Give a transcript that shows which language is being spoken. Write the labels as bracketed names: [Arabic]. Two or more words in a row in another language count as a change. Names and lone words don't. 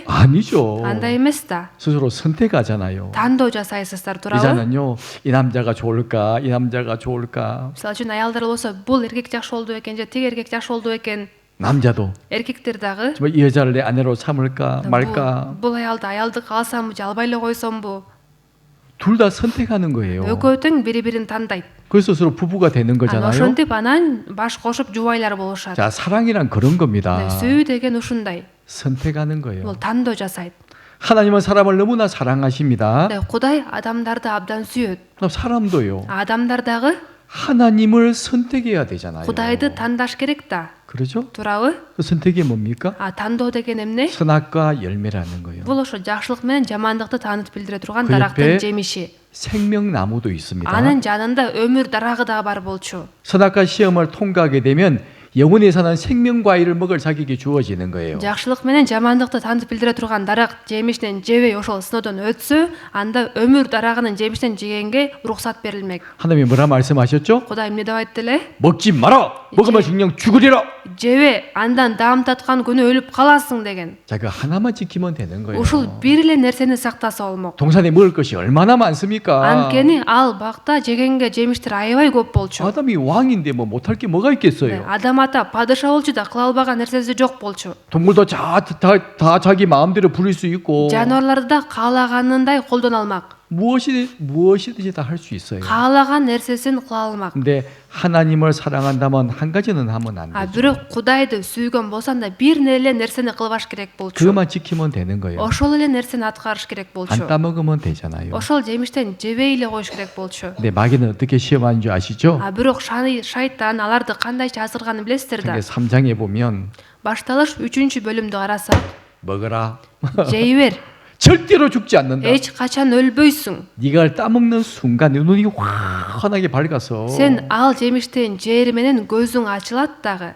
[Korean] 아니죠. [Kyrgyz] Андай эмес да. [Korean] 스스로 선택하잖아요. [Kyrgyz] Тандоо жасайсыздар, туурабы? [Korean] 이자는요, 이 남자가 좋을까, 이 남자가 좋을까. [Kyrgyz] Мисалы үчүн аялдар болсо, бул эркек жакшы болду экен же тиги эркек жакшы болду экен. [Korean] 남자도 [Kyrgyz] Эркектер дагы [Korean] 정말 이 여자를 내 아내로 삼을까 말까. [Kyrgyz] бул аялды калсамбы же албай эле койсомбу? [Korean] 둘 다 선택하는 거예요. [Kyrgyz] Экөө тең бири-бирин тандайт. [Korean] 그래서 서로 부부가 되는 거잖아요. [Kyrgyz] Ошентип анан баш кошуп жубайлар болушат. [Korean] 자, 사랑이란 그런 겁니다. [Kyrgyz] сүйүү деген ушундай. [Korean] 선택하는 [Kyrgyz] Бул [Korean] 거예요. [Kyrgyz] тандоо жасайт. [Korean] 하나님은 사람을 너무나 사랑하십니다. [Kyrgyz] Кудай адамдарды абдан сүйөт. [Korean] 그럼 사람도요. [Kyrgyz] Адамдар дагы [Korean] 하나님을 선택해야 되잖아요. [Kyrgyz] Кудайды тандаш керек да. [Korean] 그렇죠? [Kyrgyz] Туурабы? [Korean] 그 선택이 뭡니까? [Kyrgyz] Тандоо деген эмне? [Korean] 선악과 열매라는 거예요. [Kyrgyz] Бул ошо жакшылык менен жамандыкты таанытып билдире турган [Korean] 그 [Kyrgyz] дарактын [Korean] 옆에 [Kyrgyz] жемиши. [Korean] 생명나무도 있습니다. [Kyrgyz] Анын жанында өмүр дарагы да бар болчу. [Korean] 선악과 시험을 통과하게 되면 영원히 사는 생명과일을 먹을 자격이 주어지는 거예요. [Kyrgyz] Жакшылык менен жамандыкты таанытып билдире турган дарак жемишинен жебей ошол сыноодон өтсө, анда өмүр дарагынын жемишинен жегенге уруксат берилмек. [Korean] 하나님이 뭐라 말씀하셨죠? [Kyrgyz] Кудай эмне деп айтты эле? [Korean] 먹지 마라! 먹으면 정령 죽으리라! [Kyrgyz] Жебе, андан даам таткан күнү өлүп каласың деген. [Korean] 자, 그 하나만 지키면 되는 거예요. [Kyrgyz] Ушул бир эле нерсени сактаса болмок. [Korean] 동산에 먹을 것이 얼마나 많습니까? [Kyrgyz] Анткени ал бакта жегенге жемиштер аябай көп болчу. [Korean] 아담이 왕인데 뭐 못할 게 뭐가 있겠어요? [Kyrgyz] Адам ата падыша болчу да кыла албаган нерсеси жок болчу. [Korean] 동물도 다 자기 마음대로 부릴 수 있고 [Kyrgyz] Жануарларды да каалаганындай колдоно алмак. [Korean] 무엇이든지 다 할 수 있어요. [Kyrgyz] Каалаган нерсесин кыла алмак. [Korean] 근데 하나님을 사랑한다면 한 가지는 하면 안 되죠. [Kyrgyz] Бирок Кудайды сүйгөн болсоң да бир эле нерсени кылбаш керек болчу. [Korean] 그것만 지키면 되는 거예요. [Kyrgyz] Ошол эле нерсени аткарыш керек болчу. [Korean] 안 따먹으면 되잖아요. [Kyrgyz] Ошол жемиштен жебей эле коюш керек болчу. [Korean] 근데 마귀는 어떻게 시험하는 줄 아시죠? [Kyrgyz] Бирок шайтан аларды кандайча азырганын билесиздер да. [Korean] 3장에 보면 [Kyrgyz] Башталыш 3-бөлүмдү карасак, [Korean] 먹어라. [Kyrgyz] жей бер. [Korean] 절대로 죽지 않는다. [Kyrgyz] Эч качан өлбөйсүң. [Korean] 네가 따먹는 순간 눈이 환하게 밝아서 [Kyrgyz] Сен ал жемиштен жери менен көзүң ачылат дагы.